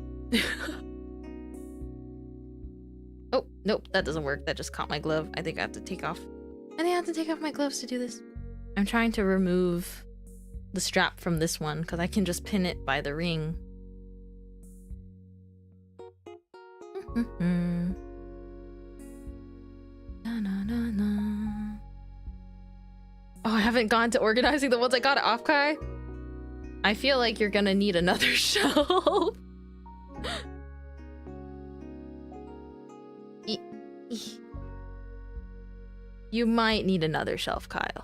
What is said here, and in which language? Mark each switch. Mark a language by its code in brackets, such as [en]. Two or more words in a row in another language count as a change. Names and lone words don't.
[en] Oh, nope, that doesn't work. That just caught my glove. I think I have to take off. My gloves to do this. I'm trying to remove the strap from this one because I can just pin it by the ring. Mm-hmm. Na, na, na, na. Oh, I haven't gone to organizing the ones I got at Offkai. I feel like you're gonna need another shelf. You might need another shelf, Kyle.